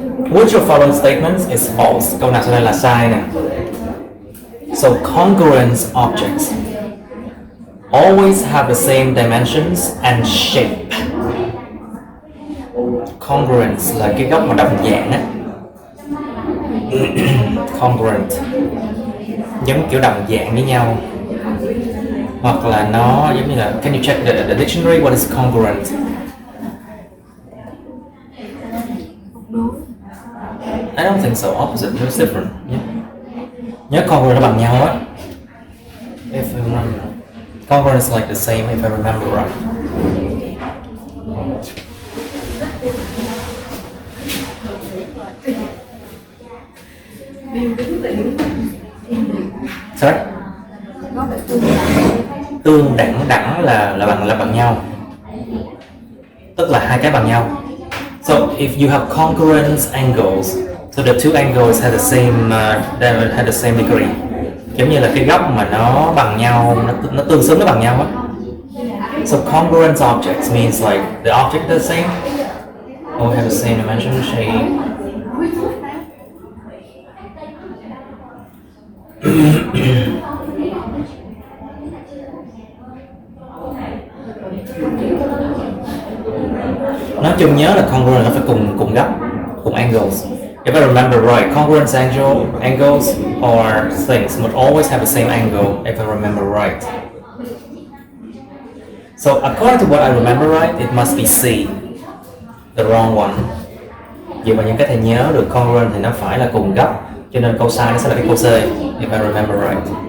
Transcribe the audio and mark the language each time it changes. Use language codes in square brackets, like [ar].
[en] Which of following statements is false? [vi] Câu nào sau đây là sai nè. [en] So congruent objects always have the same dimensions and shape. [vi] Congruent là cái góc mà đồng dạng á. Congruent giống kiểu đồng dạng với nhau. Hoặc là nó giống như là, [en] can you check the dictionary, what is congruent? I don't think so, opposite, it's different. Yeah. [vi] Nhớ congruent nó bằng nhau á. [en] If I remember. Congruent is like the same if I remember right. Sorry? [vi] Tương đẳng là bằng nhau, tức là hai cái bằng nhau. [en] So if you have congruent angles, so the two angles have the same degree. [vi] Giống như là cái góc mà nó bằng nhau, nó tương xứng, nó bằng nhau á. [en] So congruent objects means like the object is the same, or have the same dimension, shape. [vi] Nói chung nhớ là congruent là phải cùng góc, cùng angles. [en] If I remember right, congruent angles or things would always have the same angle if I remember right. So according to what I remember right, it must be C, the wrong one. [vi] Dựa vào những cái thầy nhớ được congruent thì nó phải là cùng góc, cho nên câu sai nó sẽ là cái câu C, [en] if I remember right.